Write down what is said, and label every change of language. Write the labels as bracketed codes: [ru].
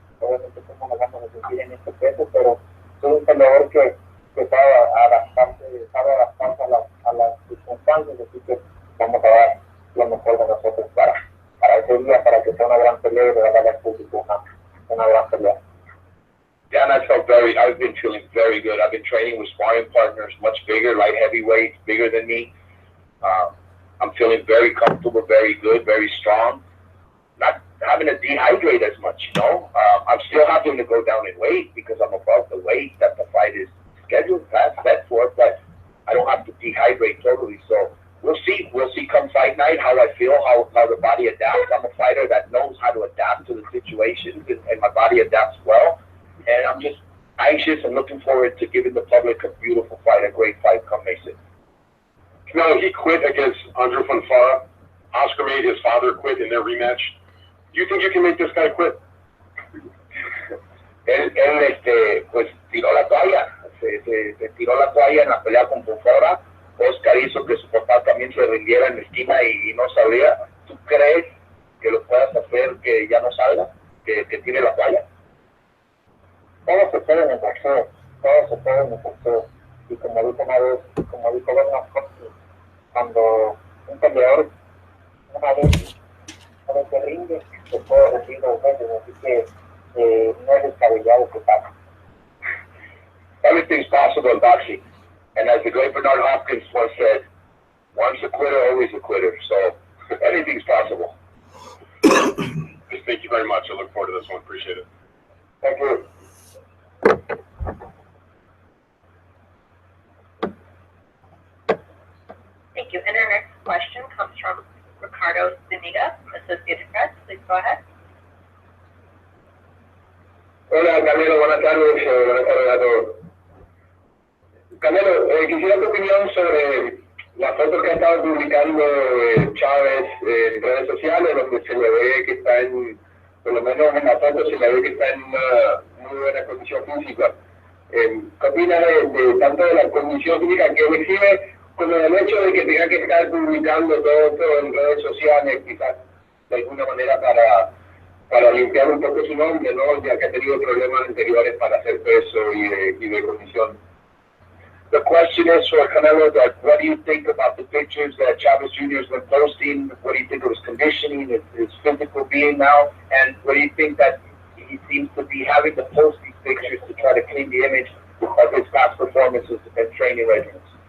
[es] Obviamente cómo nos vamos a sentir en este peso, pero soy un peleador que sabe adaptarse a las circunstancias, así que vamos a dar lo mejor de nosotros para ese día, para que sea una gran pelea y darle al público una gran pelea. [en] Yeah, and I've been feeling very good. I've been training with sparring partners much bigger, light heavyweights, bigger than me. I'm feeling very comfortable, very good, very strong. Not having to dehydrate as much, you know. I'm still having to go down in weight because I'm above the weight that the fight is scheduled, set for, but I don't have to dehydrate totally. So we'll see come fight night how I feel, how the body adapts. I'm a fighter that knows how to adapt to the situations, and my body adapts well. And I'm just anxious and looking forward to giving the public a beautiful fight, a great fight come May 6th. Canelo, he quit against Andrew Fonfara. Oscar made his father quit in their rematch. Do you think you can make this guy quit? [es] Él pues tiró la toalla, se tiró la toalla en la pelea con Fonfara. Oscar hizo que su papá también se rindiera en la esquina y no salía. ¿Tú crees que lo puedas hacer que ya no salga, que tire la toalla? Todo se puede en el boxeo, todo se puede en el boxeo. Y como dijo Bernard Hopkins, cuando un peleador una vez se rinde, se puede rendir dos veces, así que no es descabellado que pase. [en] Everything's possible in boxing. And as the great Bernard Hopkins once said, once a quitter, always a quitter. So anything's possible. Thank you very much. I look forward to this one. Appreciate it. Thank you. Thank you. And our next question comes from Ricardo Zuniga, Associated Press. Please go ahead. [es] Hola, Canelo, buenas tardes a todos. Canelo, quisiera tu opinión sobre las fotos que ha estado publicando Chavez en redes sociales, donde se le ve que está por lo menos en la foto se le ve que está en una muy buena condición física. ¿Qué opinas de tanto de la condición física que él exhibe, como del hecho de que tenga que estar publicando todo esto en redes sociales, quizás de alguna manera para limpiar un poco su nombre, ¿no? Ya que ha tenido problemas anteriores para hacer peso y de condición? [en] The question is for Canelo, that what do you think about the pictures that Chavez Jr. has been posting? What do you think of his conditioning, his physical being now? And what do you think that he seems to be having to post these pictures to try to clean the image of his past performances and training regimens?